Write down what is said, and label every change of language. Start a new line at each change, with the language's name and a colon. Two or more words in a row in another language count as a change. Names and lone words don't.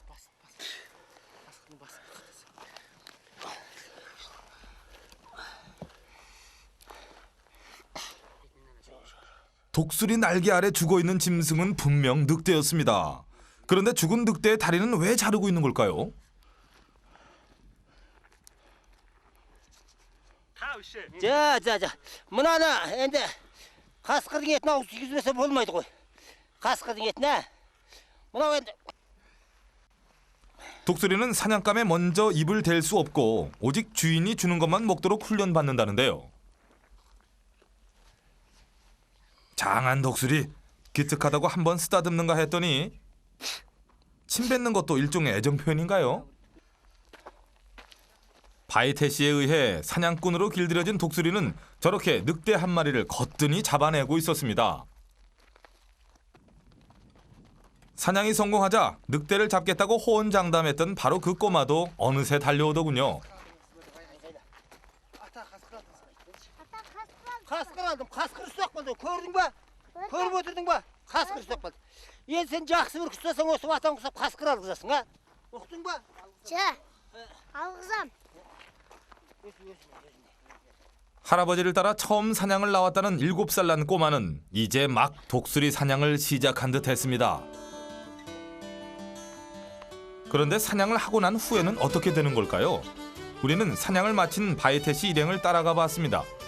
Korean: 독수리 날개 아래 죽어있는 짐승은 분명 늑대였습니다. 그런데 죽은 늑대의 다리는 왜 자르고 있는 걸까요? 자,
Kazakh: мынаны енді қасқырдың етін ауыз тигізбесе болмайды ғой. қасқырдың етіне. мынау енді
Korean: 독수리는 사냥감에 먼저 입을 댈 수 없고 오직 주인이 주는 것만 먹도록 훈련받는다는데요. 장한 독수리, 기특하다고 한번 쓰다듬는가 했더니 침 뱉는 것도 일종의 애정 표현인가요? 바이테 씨에 의해 사냥꾼으로 길들여진 독수리는 저렇게 늑대 한 마리를 거뜬히 잡아내고 있었습니다. 사냥이 성공하자 늑대를 잡겠다고 호언장담했던 바로 그 꼬마도 어느새 달려오더군요.
Kazakh: қасқыр алдым, қасқыр ұстап қалды. көрдің ба? көріп отырдың ба? қасқыр ұстап қалды. енді сен жақсы бір ұстасаң осы ватан құсап қасқыр алғызасың, а? ұқтың ба? алғызам.
Korean: 할아버지를 따라 처음 사냥을 나왔다는 7살 난 꼬마는 이제 막 독수리 사냥을 시작한 듯 했습니다. 그런데 사냥을 하고 난 후에는 어떻게 되는 걸까요? 우리는 사냥을 마친 바이테 씨 일행을 따라가 봤습니다.